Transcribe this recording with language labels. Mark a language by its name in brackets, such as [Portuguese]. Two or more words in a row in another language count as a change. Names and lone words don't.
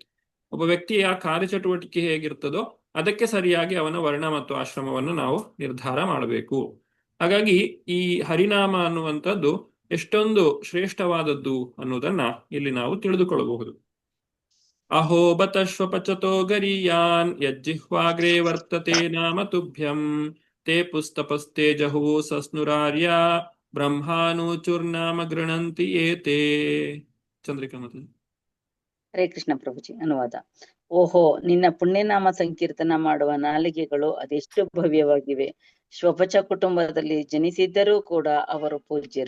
[Kannada] ಒಬ್ಬ ವ್ಯಕ್ತಿಯ ಕಾರ್ಯಚಟುವಟಿಕೆ ಹೇಗಿರ್ತದೋ ಅದಕ್ಕೆ ಸರಿಯಾಗಿ ಅವನ ವರ್ಣ ಮತ್ತು ಆಶ್ರಮವನ್ನು ನಾವು ನಿರ್ಧಾರ ಮಾಡಬೇಕು. ಹಾಗಾಗಿ ಈ ಹರಿನಾಮ ಅನ್ನುವಂಥದ್ದು ಎಷ್ಟೊಂದು ಶ್ರೇಷ್ಠವಾದದ್ದು ಅನ್ನೋದನ್ನ ಇಲ್ಲಿ ನಾವು ತಿಳಿದುಕೊಳ್ಳಬಹುದು. [Sanskrit] ಅಹೋ ಬತಶ್ವಪಚತೋ ಗರೀಯಾನ್ ಯಜ್ಜಿಹ್ವಾಗ್ರೇ ವರ್ತತೆ ನಾಮ ತುಭ್ಯಂ ತೇ ಪುಸ್ತಪಸ್ತೆ ಜಹು ಸಸ್ನುರಾರ್ಯ ಬ್ರಹ್ಮಾನುಚುರ್ನಾಮ ಗೃಣಂತಿ ಏತೇ. [Kannada] ಚಂದ್ರಿಕಾ ಮಾತು. ಹರೇ ಕೃಷ್ಣ ಪ್ರಭುಜಿ. ಅನುವಾದ. ಓಹೋ, ನಿನ್ನ ಪುಣ್ಯನಾಮ ಸಂಕೀರ್ತನ ಮಾಡುವ ನಾಲಿಗೆಗಳು ಅದೆಷ್ಟು ಭವ್ಯವಾಗಿವೆ. ಶ್ವಪಚ ಕುಟುಂಬದಲ್ಲಿ ಜನಿಸಿದ್ದರೂ ಕೂಡ ಅವರು ಪೂಜ್ಯರು.